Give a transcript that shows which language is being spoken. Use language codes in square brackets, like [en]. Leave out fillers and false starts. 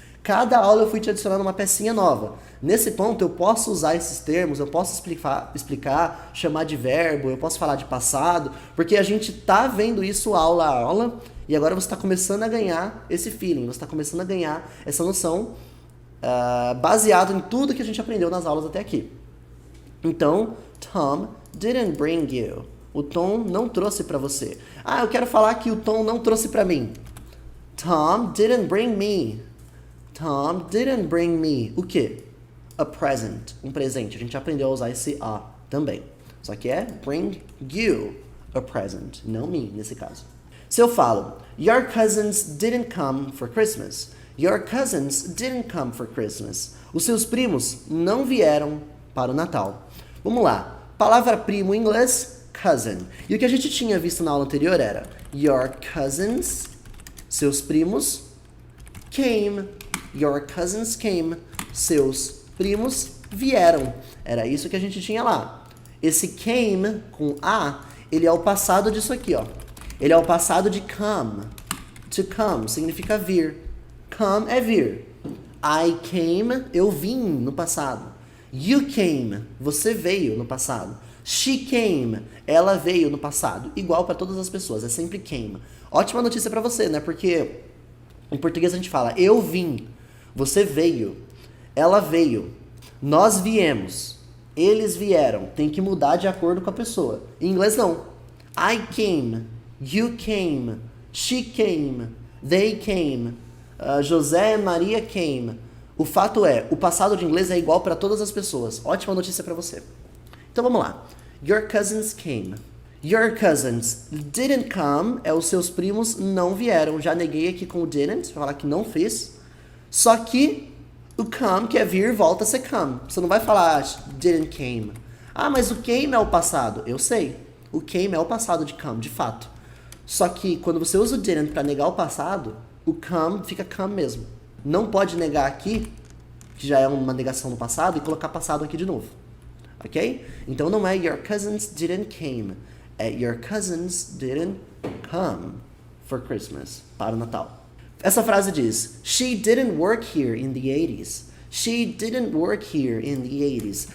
[pt] Cada aula eu fui te adicionando uma pecinha nova. Nesse ponto eu posso usar esses termos, eu posso explicar, chamar de verbo, eu posso falar de passado, porque a gente tá vendo isso aula a aula, e agora você está começando a ganhar esse feeling, você está começando a ganhar essa noção baseado em tudo que a gente aprendeu nas aulas até aqui. [en] Então, Tom didn't bring you. [pt] O Tom não trouxe para você. Eu quero falar que o Tom não trouxe para mim. [en] Tom didn't bring me. Tom didn't bring me. [pt] O quê? [en] A present. [pt] Um presente. A gente aprendeu a usar esse a também. Só que é [en] bring you a present. [pt] Não me, nesse caso. [en] Se eu falo, your cousins didn't come for Christmas. Your cousins didn't come for Christmas. [pt] Os seus primos não vieram para o Natal. Vamos lá. Palavra primo em inglês, cousin. E o que a gente tinha visto na aula anterior era [en] your cousins, [pt] seus primos, came. [en] Your cousins came. [pt] Seus primos vieram. Era isso que a gente tinha lá. Esse came com a, ele é o passado disso aqui, ó. Ele é o passado de come. To come significa vir. Come é vir. [en] I came, [pt] eu vim no passado. [en] You came, [pt] você veio no passado. [en] She came, [pt] ela veio no passado. Igual para todas as pessoas, é sempre came. Ótima notícia para você, né? Porque em português a gente fala eu vim, você veio, ela veio, nós viemos, eles vieram. Tem que mudar de acordo com a pessoa. Em inglês não. [en] I came, you came, she came, they came. José e Maria came. [pt] O fato é, o passado de inglês é igual para todas as pessoas. Ótima notícia para você. Então vamos lá. [en] Your cousins came. Your cousins didn't come. [pt] Os seus primos não vieram. Já neguei aqui com o didn't, pra falar que não fez. Só que o come, que é vir, volta a ser come. Você não vai falar didn't came. Ah, mas o came é o passado. Eu sei. O came é o passado de come, de fato. Só que quando você usa o didn't para negar o passado, o come fica come mesmo. Não pode negar aqui, que já é uma negação no passado, e colocar passado aqui de novo. Ok? Então não é [en] your cousins didn't came. É your cousins didn't come for Christmas. [pt] Para o Natal. [en] Essa frase diz, she didn't work here in the 80s. She didn't work here in the 80s.